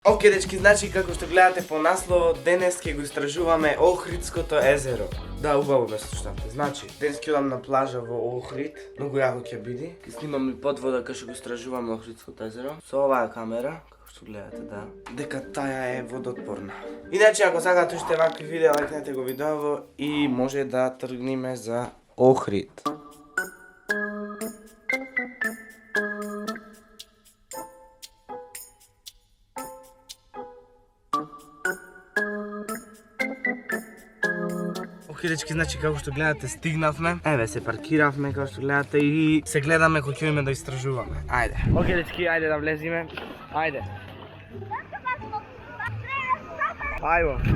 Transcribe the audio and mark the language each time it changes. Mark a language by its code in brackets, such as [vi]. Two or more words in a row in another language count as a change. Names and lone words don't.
[mk] Ok, dečki, znači kako što gledate po naslovu, deneski го istražujeme Ohridskото езеро. Да, убаво ме слушате. Значи, денески одам на плажа во Охрид, многу јако ќе биде. Ќе снимам и подвода кај што го истражуваме Охридското езеро. Со оваа камера, како што гледате, да. Дека таја е водотпорна. Иначе, ако сакате уште вакви видеа, лајкнете го видеово и може да тргнеме за Охрид. Ok, dečki, znači како што гледате стигнавме. Еве се паркиравме како што гледате и се гледаме кој ќе имаме да истражуваме. Ајде. Ok, dečki, ајде да влезиме. Ајде. Ајмо.